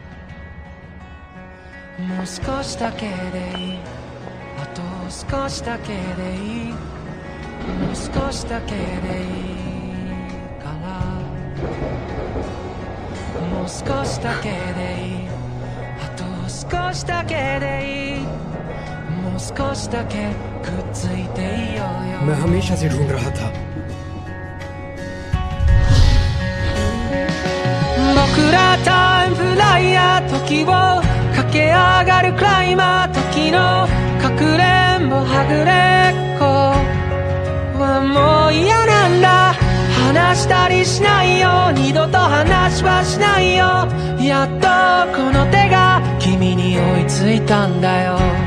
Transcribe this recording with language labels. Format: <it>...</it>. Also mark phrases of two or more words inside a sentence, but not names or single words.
<ja>もう少しだけでいい、あと少しだけでいい、もう少しだけでいいからもう少しだけでいい、あと少しだけでいい、もう少しだけくっついていようよ。</ja> <hi>मैं हमेशा से ढूंढ रहा था।</hi> <ja>僕らタイムフライヤー、時を駆け上がるクライマー、時のかくれんぼはぐれっこもう嫌なんだ、話したりしないよ、二度と話はしないよ、やっとこの手が君に追いついたんだよ。</ja>